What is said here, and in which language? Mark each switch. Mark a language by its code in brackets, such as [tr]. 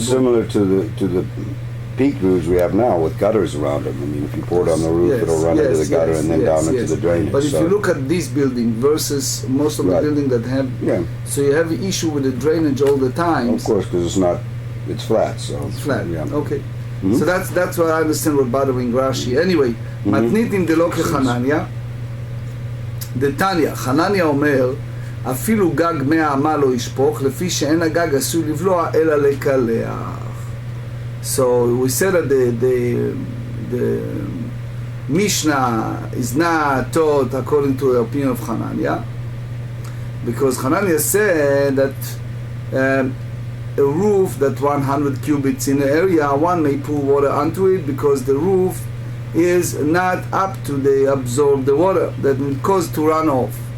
[en] similar to the peak roofs we have now with gutters around them. I mean, if you pour it on the roof, it'll run into the gutter and then down into the drainage. But if you look at this building versus most of the building that have, so you have an issue with the drainage all the time. Of course, because it's flat. So it's flat. Okay. So that's what I understand what bothering Rashi. Anyway, [he] מתניתים דלא כחנניה, דתניא, חנניה אומר, אפילו גג 100 אמה לא ישפוך, לפי שאין הגג עשוי לבלוע אלא לקלח. [en] So we said that the Mishnah is not taught according to the opinion of Hananiah, because Hananiah said that a roof that 100 cubits in the area, one may pour water onto it because the roof is not up to absorb the water that will cause to run off.